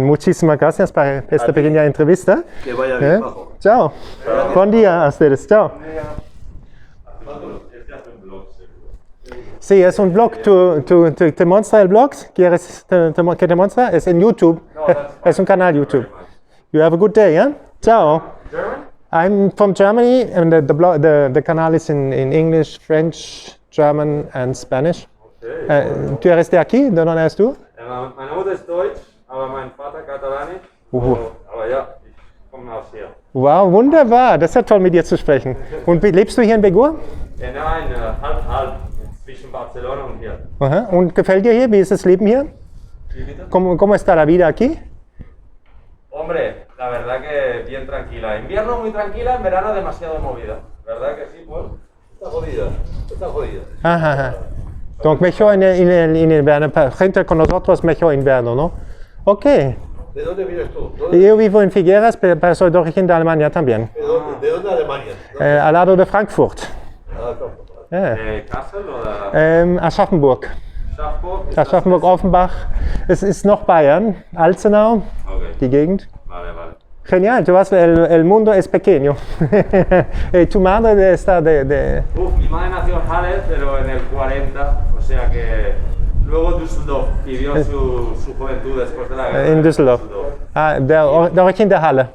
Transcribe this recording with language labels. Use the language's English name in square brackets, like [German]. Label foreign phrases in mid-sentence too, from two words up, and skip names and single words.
[Spanish] Muchísimas gracias por esta pequeña entrevista. Que vaya bien, bajo. Chao. Buen día a ustedes. Chao. Sí, es un blog. ¿Te muestra el blog? ¿Quieres que te muestre? Es en YouTube. Es un canal YouTube. [English] You have a good day, [Spanish] ¿eh? Chao. [English] I'm from Germany, and the canal is in English, French, German, and Spanish. [Spanish] ¿Tú eres de aquí? ¿De dónde eres tú? [German] Meine Mutter ist deutsch, aber mein Vater katalanisch. Aber ja, ich komme aus hier. Wow, wunderbar. Das ist ja toll, mit dir zu sprechen. Und lebst du hier in Begur? Nein, halb, zwischen Barcelona und hier. Aha. Und gefällt dir hier? Wie ist das Leben hier? [Spanish] ¿Sí, Vito? ¿Cómo está la vida aquí? Hombre, la verdad que bien tranquila. Invierno muy tranquila, en verano demasiado movida. ¿Verdad que sí, Paul? Está jodida, está jodida. Ajá, ajá. Donc mejor en invierno. Gente con nosotros mejor invierno, ¿no? Ok. ¿De dónde vienes tú? Yo vivo en Figueras, pero soy de origen de Alemania también. ¿De dónde Alemania? Al lado de Frankfurt. Ja. [German] Kassel oder Aschaffenburg. Schaffburg? Aschaffenburg-Offenbach. Es ist noch Bayern, Alzenau, Okay, die Gegend. [Spanish] vale, vale. Genial, tú vas, el mundo es pequeño. Tu madre está de... Mi madre nació en Halle, pero en el 40, o sea que luego Düsseldorf vivió su juventud después de la guerra. En Düsseldorf. Ah, de origen de Halle.